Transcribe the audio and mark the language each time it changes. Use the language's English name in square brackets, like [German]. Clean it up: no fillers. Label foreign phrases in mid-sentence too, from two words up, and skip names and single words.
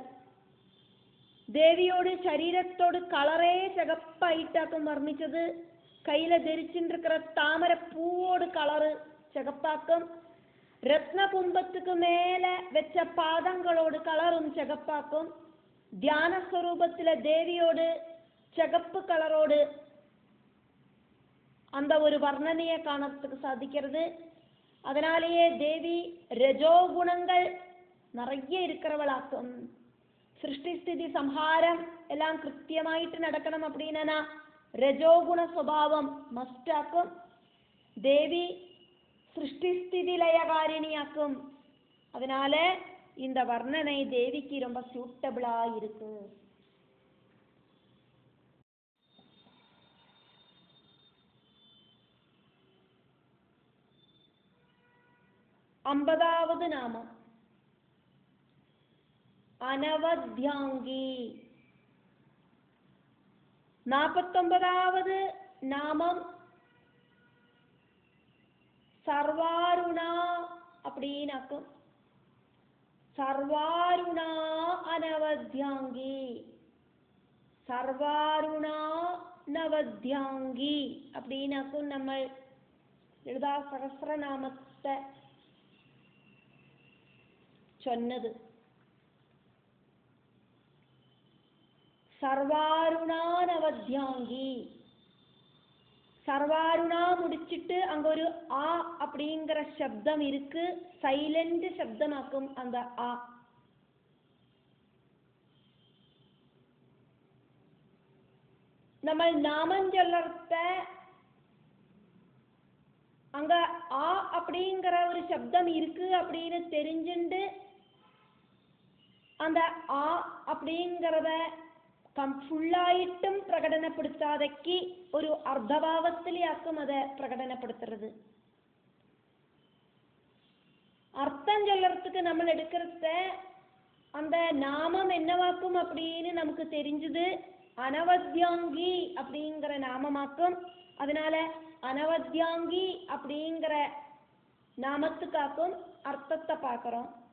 [Malayalam] ദേവിയോട് ശരീരത്തോട് കളറേ ചകപ്പായിട്ടാക്കും വർണ്ണിച്ചത്. കയ്യില ധരിച്ചിട്ടിരിக்கிற താമരപ്പൂவோട് കളറ് ചകപ്പാക്കും. രത്നകുംഭத்துக்கு மேல വെച്ച പാദങ്ങളോട് കളറും ചകപ്പാക്കും. ധ്യാന സ്വരൂപത്തിലെ ദേവിയോട് ചകപ്പ് കളറോട് [Tamil] அந்த ஒரு வர்ணனையை காணறதுக்கு சாதிக்கிறது. அதனாலேயே தேவி ரஜோ குணங்கள் நிறைய இருக்கிறவளாக்கும். [Malayalam] സൃഷ്ടി സ്ഥിതി സംഹാരം എല്ലാം കൃത്യമായിട്ട് നടക്കണം அப்படின்னா രജോ ഗുണ സ്വഭാവം മസ്റ്റാക്കും. ദേവി സൃഷ്ടി സ്ഥിതി ലയകാരിണിയാക്കും. [Tamil] அதனால இந்த வர்ணனை தேவிக்கு ரொம்ப சூட்டபிளா இருக்கு. 50வது நாமம் അനവദ്യാംഗി. 49வது நாமம் സർവാരുണ அப்படின்னாக்கும். സർവാരുണ അനവദ്യാംഗി, സർവാരുണ നവദ്യാംഗി அப்படின்னாக்கும். [Malayalam] നമ്മൾ ലളിതാ സഹസ്രനാമത്തെ ചൊന്നത്. സർവാരുണാനവദ്യാംഗി. [Tamil] സർവാരുണா முடிச்சிட்டு அங்க ஒரு ஆ அப்படிங்கிற சப்தம் இருக்கு. சைலண்ட் சப்தமாக்கும் அந்த ஆ. [Malayalam] നമ്മൾ നാമം ചൊല്ലർത്ത [Tamil] அங்க ஆ அப்படிங்கிற ஒரு சப்தம் இருக்கு அப்படின்னு தெரிஞ்சுண்டு அந்த ஆ அப்படிங்கிறத [Malayalam] ഫുള്ളായിട്ടും പ്രകടനപ്പെടുത്താതെക്ക് ഒരു അർദ്ധഭാവത്തിലാക്കും അത് പ്രകടനപ്പെടുത്തുന്നത്. [Tamil] அர்த்தம் சொல்லறதுக்கு நம்ம எடுக்கிறத அந்த நாமம் என்னவாக்கும் அப்படின்னு நமக்கு தெரிஞ்சது. அனவத்யாங்கி அப்படிங்கிற நாமமாக்கும். அதனால அனவத்யாங்கி அப்படிங்கிற நாமத்துக்காக்கும் அர்த்தத்தை பார்க்கிறோம்.